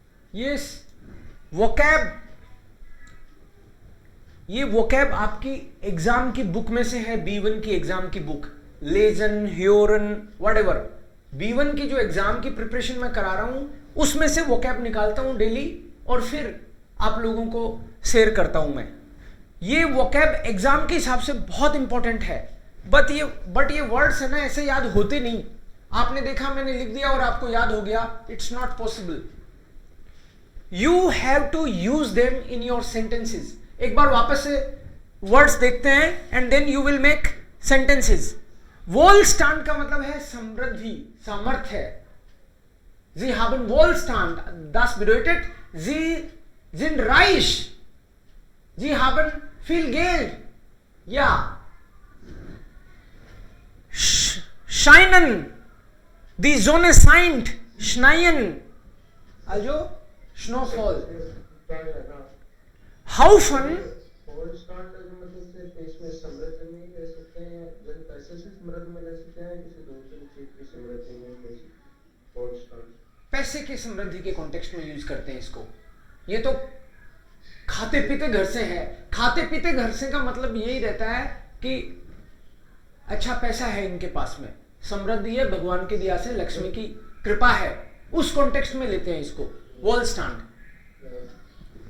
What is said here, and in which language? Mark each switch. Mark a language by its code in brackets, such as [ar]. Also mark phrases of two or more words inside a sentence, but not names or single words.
[hi] ये वोकैब, ये वोकैब आपकी एग्जाम की बुक में से है, B1 की एग्जाम की बुक, [de] Lesen, Hören, [hi] व्हाटएवर, B1 की जो एग्जाम की प्रिपरेशन मैं करा रहा हूं उसमें से वोकैब निकालता हूं डेली और फिर आप लोगों को शेयर करता हूं मैं। ये वोकैब एग्जाम के हिसाब से बहुत इंपॉर्टेंट है, बट ये वर्ड्स है ना ऐसे याद होते नहीं। आपने देखा मैंने लिख दिया और आपको याद हो गया, [en] It's not possible. You have to them in your sentences. [hi] एक बार वापस से वर्ड्स देखते हैं [en] and then you will make sentences. [hi] वोलस्टांड का मतलब है समृद्धि, सामर्थ्य। [de] Sie haben Wohlstand, das bedeutet, sie sind reich. Sie haben viel Geld. Ja. Scheinen, die Sonne scheint, schneien, also Snowfall. Haufen, [hi] पैसे की समृद्धि के कॉन्टेक्स्ट में यूज करते हैं इसको। ये तो खाते पीते घर से है। खाते पीते घर से का मतलब यही रहता है कि अच्छा पैसा है इनके पास में, समृद्धि है, भगवान की दया से लक्ष्मी की कृपा है, उस कॉन्टेक्स्ट में लेते हैं इसको वोलस्टांड।